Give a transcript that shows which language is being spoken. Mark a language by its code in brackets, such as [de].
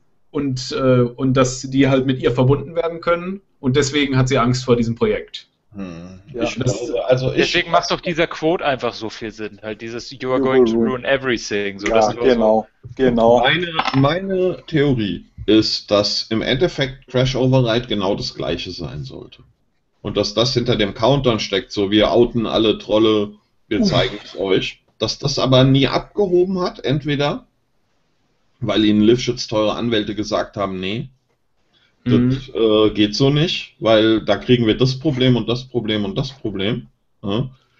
[de] Und dass die halt mit ihr verbunden werden können. Und deswegen hat sie Angst vor diesem Projekt. Hm. Ja. Deswegen macht doch dieser Quote einfach so viel Sinn. Halt dieses, [en] you are going to ruin everything. [de] So, ja, genau. Meine Theorie ist, dass im Endeffekt Crash Override genau das gleiche sein sollte. Und dass das hinter dem Countdown steckt, so wir outen alle Trolle, wir zeigen es euch. Dass das aber nie abgehoben hat, entweder weil ihnen Lifshitz teure Anwälte gesagt haben, nee, das geht so nicht, weil da kriegen wir das Problem und das Problem und das Problem. Ja.